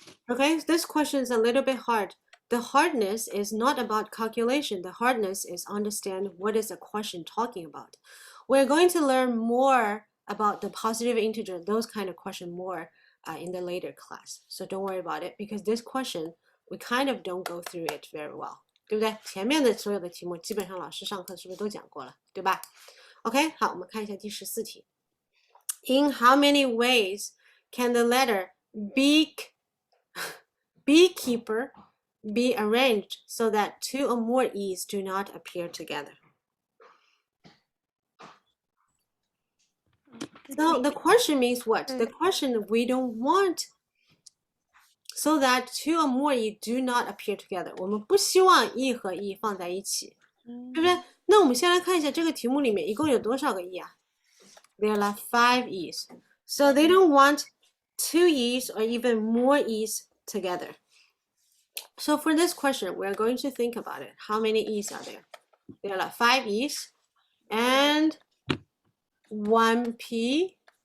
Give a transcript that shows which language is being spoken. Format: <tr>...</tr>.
<en>Okay, this question is a little bit hard. The hardness is not about calculation. The hardness is understand what is the question talking about. We're going to learn more about the positive integer, those kind of question more in the later class. So don't worry about it because this question, we kind of don't go through it very well.</en> <zh>对不对？前面的所有的题目基本上老师上课是不是都讲过了，对吧？ OK， 好，我们看一下第14题。</zh> <en>In how many ways can the letter beekeeper be arranged so that two or more e's do not appear together? So the question means what? The question we don't want so that two or more e do not appear together.</en> <zh>我们不希望 e 和 e 放在一起，对不对？那我们先来看一下这个题目里面一共有多少个 e 啊？</zh> <en>There are 5 e's. So they don't want 2 e's or even more e's together. So for this question, we're going to think about it. How many e's are there? There are 5 e's and 1 p</en>